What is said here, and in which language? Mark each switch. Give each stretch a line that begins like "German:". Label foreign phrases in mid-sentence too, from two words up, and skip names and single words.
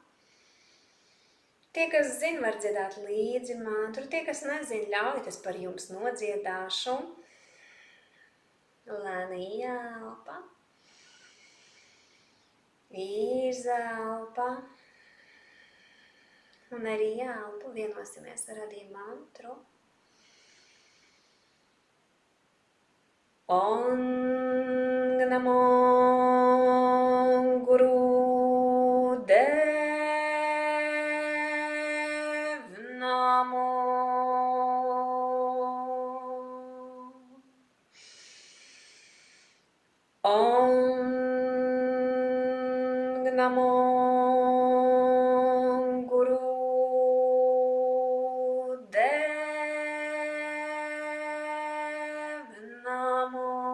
Latvian: Tie, kas zina, var dziedāt līdzi mantru, tie, kas nezina, ļaujiet, es par jums nodziedāšu. Lēni ielpa. Izelpa. Un arī ielpa, vienosimies ar arī mantru.
Punjabi: Om Namo Guru Dev Namo. Om Namo Guru Dev Namo.